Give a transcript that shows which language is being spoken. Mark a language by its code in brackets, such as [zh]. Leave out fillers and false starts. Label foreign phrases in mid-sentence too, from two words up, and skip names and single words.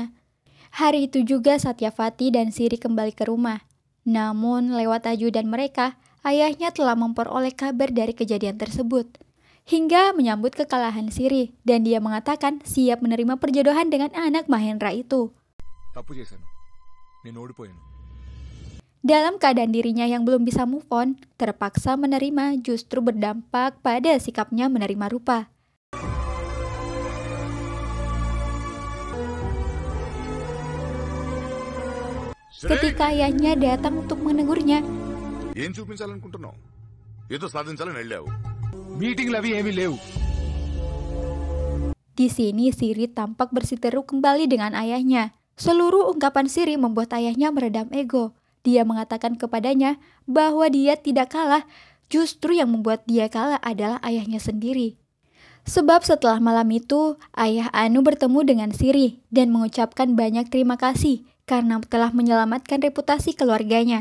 [id] Hari itu juga Satyavati dan Siri kembali ke rumah. Namun lewat ajudan mereka, ayahnya telah memperoleh kabar dari kejadian tersebut. Hingga menyambut kekalahan Siri dan dia mengatakan siap menerima perjodohan dengan anak Mahendra itu. [te] తప్పు చేశాను. నేను ఓడిపోయాను. [id] Dalam keadaan dirinya yang belum bisa [en] move on, [id] terpaksa menerima justru berdampak pada sikapnya menerima rupa. Ketika ayahnya datang untuk menegurnya, [te] ఏం చూపించాలనుకుంటున్నావు? ఏదో సాధించాలని వెళ్ళావు. మీటింగ్లు అవి ఏమీ లేవు. [id] di sini Siri tampak bersiteru kembali dengan ayahnya. Seluruh ungkapan Siri membuat ayahnya meredam ego. Dia mengatakan kepadanya bahwa dia tidak kalah, justru yang membuat dia kalah adalah ayahnya sendiri. Sebab setelah malam itu, ayah Anu bertemu dengan Siri dan mengucapkan banyak terima kasih karena telah menyelamatkan reputasi keluarganya.